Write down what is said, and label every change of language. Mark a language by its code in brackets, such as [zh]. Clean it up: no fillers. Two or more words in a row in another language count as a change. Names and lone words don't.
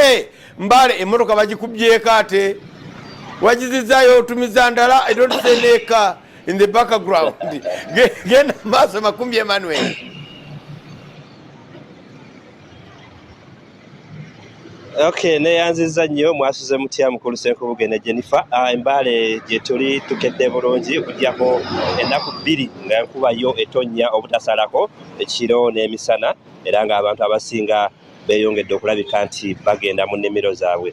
[lg] Mbale emotoka bagikubyeko ate wagizizaayo otumiza ndala [en] I don't say [lg] neka [en] in the background [lg] genda maaso Makumbi Emmanuel. Okay, neyanziza nnyo mwasuze mutya mukulu Senkubuge ne Jennifer. Embale gye tuli tukedde bulungi okujjako ennaku 2 nga enkuba yo etonnya obutasalako ekiro n'emisana era ng'abantu abasinga beeyongedde okulabika nti bagenda mu nnimiro zaabwe.